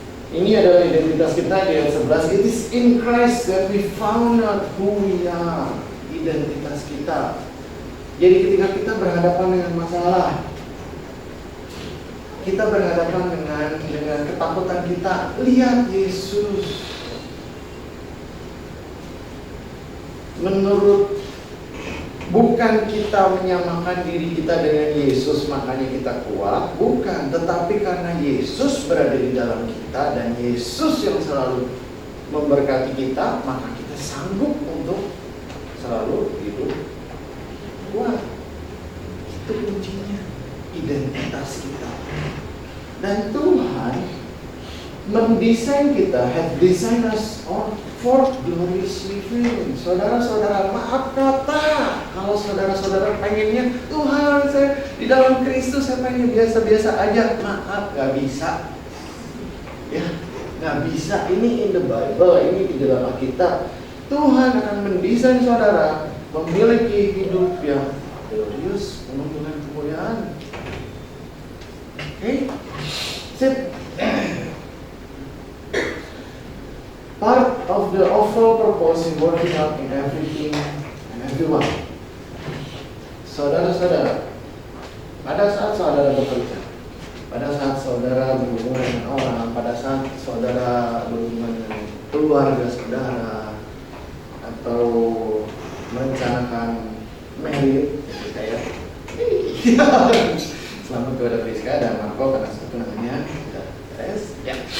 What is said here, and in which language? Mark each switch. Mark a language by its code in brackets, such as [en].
[id] Ini adalah identitas kita di ayat 11. [en] It is in Christ that we found out who we are. [id] Identitas kita. Jadi ketika kita berhadapan dengan masalah, kita berhadapan dengan ketakutan kita, lihat Yesus. Bukan kita menyamakan diri kita dengan Yesus makanya kita kuat, bukan, tetapi karena Yesus berada di dalam kita dan Yesus yang selalu memberkati kita, maka kita sanggup untuk selalu hidup kuat. Itu kuncinya, identitas kita. Dan Tuhan mendesain kita, [en] have designed us for glorious living. [id] Saudara-saudara, maaf kata, kalau saudara-saudara pengennya Tuhan saya di dalam Kristus saya pengen biasa-biasa aja, maaf, gak bisa. Ya, gak bisa. Ini [en] in the Bible, [id] ini di dalam Alkitab. Tuhan akan mendesain saudara memiliki hidup yang glorious, penuh dengan kemuliaan. Oke, sip. [en] Part of the overall purpose in working out in everything and everyone. [id] Saudara-saudara, pada saat saudara bekerja, pada saat saudara berhubungan dengan orang, pada saat saudara berhubungan dengan keluarga saudara, atau merencanakan married, kayak selamat kepada Priska dan Marco karena satu namanya S. Ya.